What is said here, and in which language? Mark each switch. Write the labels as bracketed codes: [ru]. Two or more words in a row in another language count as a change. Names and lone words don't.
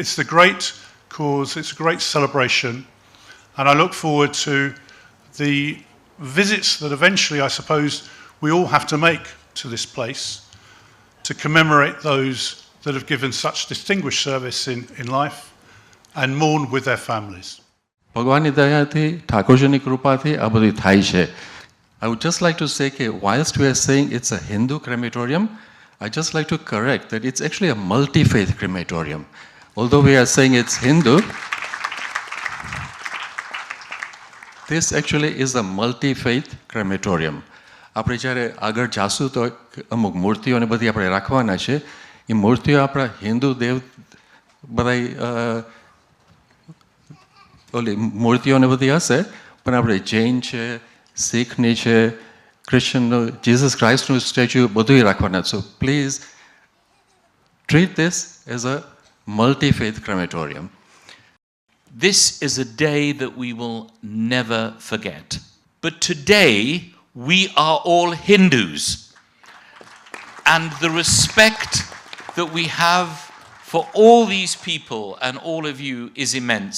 [en] It's a great cause, it's a great celebration, and I look forward to the visits that eventually, I suppose, we all have to make to this place to commemorate those that have given such distinguished service in life and mourn with their families. [gu] ભગવાનની દયાથી ઠાકોરજીની કૃપાથી આ બધું થાય છે. [en] I would just like to say that whilst we are saying it's a Hindu crematorium, I just like to correct that it's actually a multi-faith crematorium. Although we are saying it's Hindu, this actually is a multi-faith crematorium. [gu] આપણે જ્યારે આગળ જાશું તો અમુક મૂર્તિઓને બધી આપણે રાખવાના છે. એ મૂર્તિઓ આપણા હિન્દુ દેવ બધાય ઓલી મૂર્તિઓને બધી હશે, પણ આપણે જૈન છે, શીખની છે, ક્રિશ્ચનનું, જીસસ ક્રાઇસ્ટનું સ્ટેચ્યુ બધું રાખવાના. [en] So please treat this as a multi-faith crematorium. This is a day that we will never forget. But today, we are all Hindus. And the respect that we have for all these people and all of you is immense.